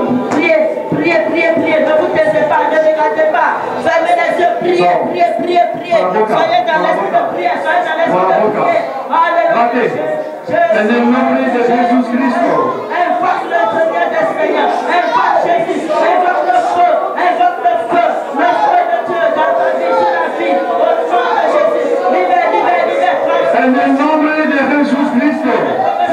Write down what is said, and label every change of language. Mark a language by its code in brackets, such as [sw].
[fr] Priez. Ne vous taisez pas, ne regardez pas. Fermez les yeux, priez. Soyez dans l'esprit de prière, Alléluia. [es] En el nombre de Jesús Cristo. [fr] Invoque le Seigneur des Seigneurs. Invoque Jésus. Invoque le feu. Le feu de Dieu dans ta vie, sur la vie. Au nom de Jésus. Libère. [es] En el nombre de Jesús Cristo.